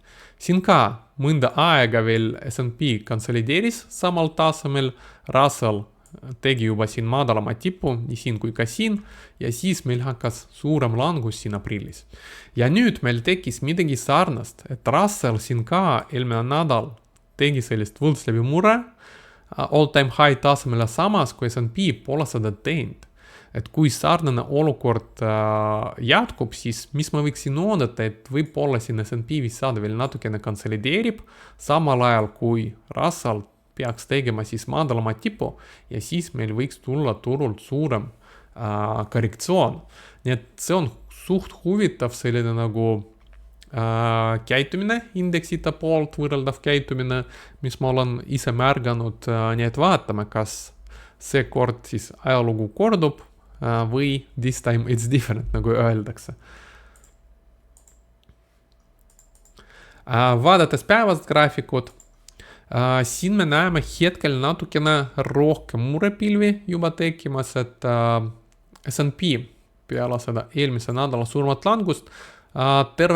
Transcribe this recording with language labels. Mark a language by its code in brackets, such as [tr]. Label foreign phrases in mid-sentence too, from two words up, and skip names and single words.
[et] Siin ka mõnda aega veel S&P konsolideeris samal tasemel, Russell tegi juba siin madalama tipu, nii siin kui ka siin, ja siis meil hakkas suurem langus siin aprillis. Ja nüüd meil tekkis midagi sarnast, et Russell siin ka eelmine nädal tegi sellist võlts läbi mure [en] all-time high [et] tasemele, samas kui S&P pole seda teinud. Et kui sarnane olukord jätkub, siis mis ma võiksin oodata, et võib-olla siin S&P 500 veel natukene konsolideerib, samal ajal kui Russell peaks tegema siis madalama tipu ja siis meil võiks tulla turult suurem korrektsioon. Nii et see on suht huvitav selline nagu käitumine, indeksita poolt võrreldav käitumine, mis ma olen ise märganud, nii et vaatame, kas see kord siis ajalugu kordub või [en] this time it's different, [et] nagu öeldakse. Vaadates päevast graafikut, siin me näeme hetkel natukene rohkem murepilvi juba tekkimas, et S&P peale seda eelmise nädala suurmat langust terve